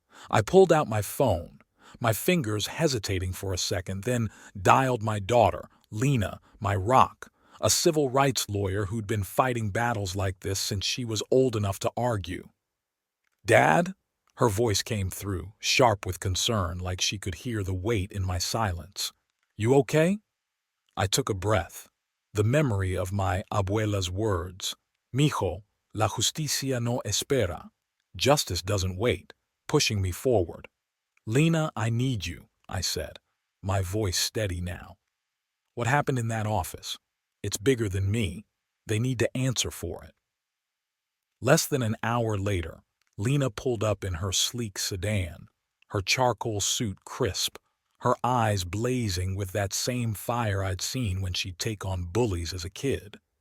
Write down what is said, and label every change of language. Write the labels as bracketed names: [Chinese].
[English] I pulled out my phone, my fingers hesitating for a second, then dialed my daughter, Lena, my rock, a civil rights lawyer who'd been fighting battles like this since she was old enough to argue. Dad? Her voice came through, sharp with concern, like she could hear the weight in my silence. You okay? I took a breath. The memory of my abuela's words. [Spanish] Mijo, la justicia no espera. [English] Justice doesn't wait, pushing me forward. Lena, I need you, I said, my voice steady now. What happened in that office? It's bigger than me. They need to answer for it. Less than an hour later, Lena pulled up in her sleek sedan, her charcoal suit crisp, her eyes blazing with that same fire I'd seen when she'd take on bullies as a kid.